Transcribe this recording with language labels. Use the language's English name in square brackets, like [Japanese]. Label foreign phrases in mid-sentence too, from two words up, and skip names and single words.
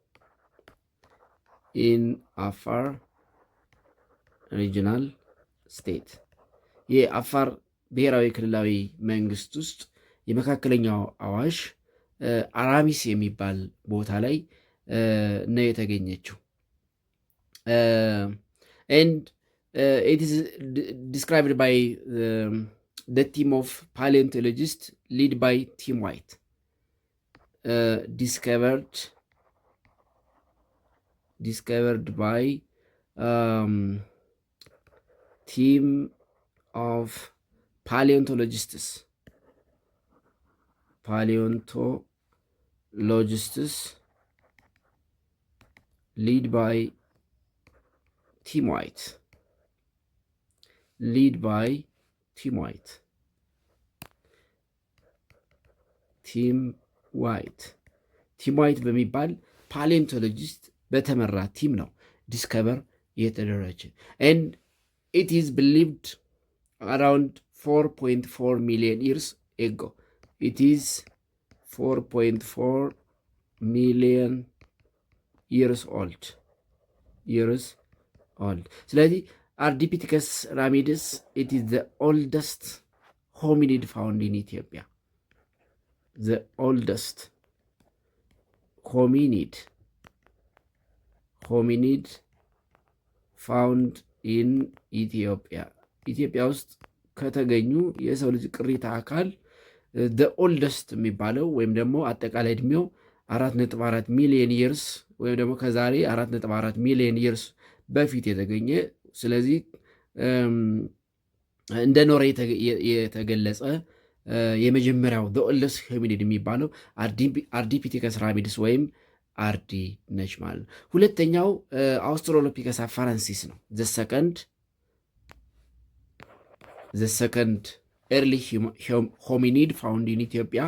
[Amharic] የአፋር ብሔራዊ ክልላዊ መንግስት ውስጥ የመካከለኛው አዋሽ አራሚስ የሚባል ቦታ ላይ ነው የተገኘችው። [English] and it is described by the team of paleontologists led by Tim White, discovered by team of paleontologists led by Tim White. [Amharic] ቲም ዋይት በሚባል ፓሌንቶሎጂስት በተመራ ቲም ነው ዲስከቨር የተደረገ [English] and it is believed around 4.4 million years ago. It is 4.4 million years old. ስለዚህ አርዲፒቲከስ ራሚድስ it is the oldest hominid found in Ethiopia. The oldest hominid found in Ethiopia. [Amharic] ኢትዮጵያ ውስጥ ከተገኙ የሰው ልጅ ቅሪተ አካል [English] the oldest [Amharic] የሚባለው ወይም ደግሞ አጠቃላይ እድሜው 4.4 ሚሊዮን ይርስ ወይም ደግሞ ከዛሬ 4.4 ሚሊዮን ይርስ በፊት የተገኘ ስለዚህ እንደ ኖረ የተገለጸ የመጀመሪያው [English] the oldest hominid [Amharic] የሚባለው አርዲፒቲከስ ራሚድስ ወይም አርዲ ነች ማለት ነው። ሁለተኛው አውስትራሎፒከስ አፋረንሲስ ነው። [English] the second early hominid found in Ethiopia.